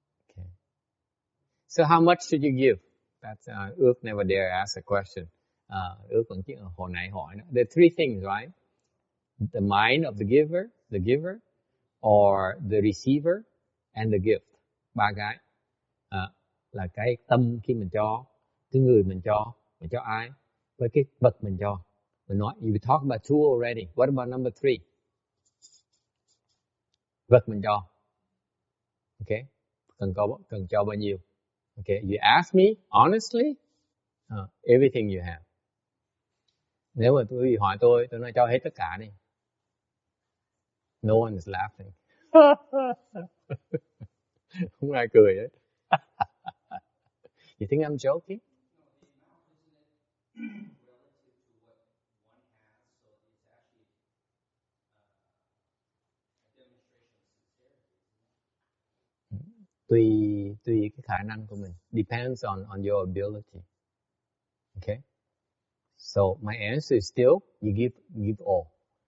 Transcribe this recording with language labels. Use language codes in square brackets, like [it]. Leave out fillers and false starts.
[en] Okay. So how much should you give? That's Ước never dare ask a question. [vi] Ước vẫn chỉ hồi nãy hỏi. [en] There are three things, right? The mind of the giver, or the receiver, and the gift. [vi] Ba cái. Là cái tâm khi mình cho, cái người mình cho ai, với cái vật mình cho. Mình nói, [en] you talk about two already. What about number three? [vi] Vật mình cho. Okay? Cần cho bao nhiêu? [en] Okay, you ask me honestly, everything you have. [vi] Nếu mà tôi hỏi tôi nói cho hết tất cả đi. [en] No one is laughing. [vi] Không ai cười hết. [en] You think I'm joking? [vi] Tùy cái khả năng của mình. [en] Depends on your ability. Okay? So my answer is still, you give all.